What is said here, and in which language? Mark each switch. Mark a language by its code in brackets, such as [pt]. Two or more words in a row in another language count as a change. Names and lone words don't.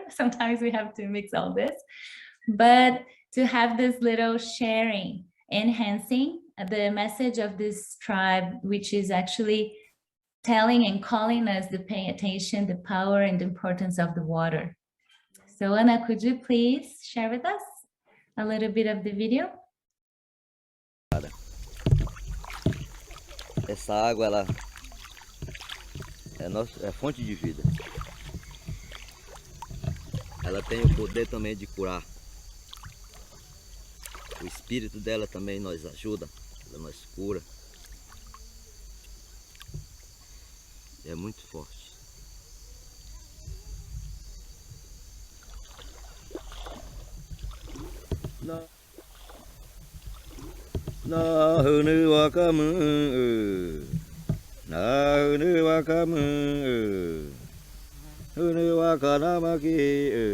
[en] Sometimes we have to mix all this. But to have this little sharing, enhancing the message of this tribe, which is actually telling and calling us to pay attention, the power and the importance of the water. So Ana, could you please share with us a little bit of the video? [pt] Essa água, ela é fonte de vida. Ela tem o poder também de curar. O espírito dela também nos ajuda, ela nos cura. É muito forte. Na hunu wakamu, na hunu wakamu, hunu wakanamaki,